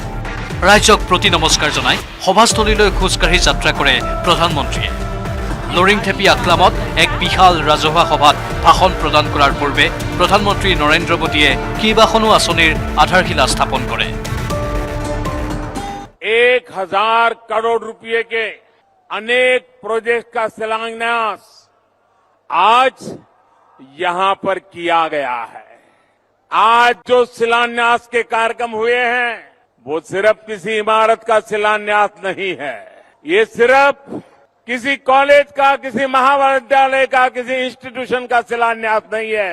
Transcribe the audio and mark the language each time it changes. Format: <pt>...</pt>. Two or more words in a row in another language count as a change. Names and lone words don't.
<as>ৰাইজক প্ৰতি নমস্কাৰ জনাই সভাস্থলীলৈ খোজকাঢ়ি যাত্ৰা কৰে প্ৰধানমন্ত্ৰীয়ে। লৰিংথেপি আক্লামত এক বিশাল ৰাজহুৱা সভাত ভাষণ প্ৰদান কৰাৰ পূৰ্বে প্ৰধানমন্ত্ৰী নৰেন্দ্ৰ মোদীয়ে কেইবাখনো আঁচনিৰ আধাৰশিলা স্থাপন কৰে।</as> <hi>1000 करोड़ रुपए के अनेक प्रोजेक्ट का शिलान्यास आज यहां पर किया गया है। आज जो शिलान्यास के कार्यक्रम हुए हैं वो सिर्फ किसी इमारत का शिलान्यास नहीं है, ये सिर्फ किसी कॉलेज का, किसी महाविद्यालय का, किसी इंस्टीट्यूशन का शिलान्यास नहीं है।</hi>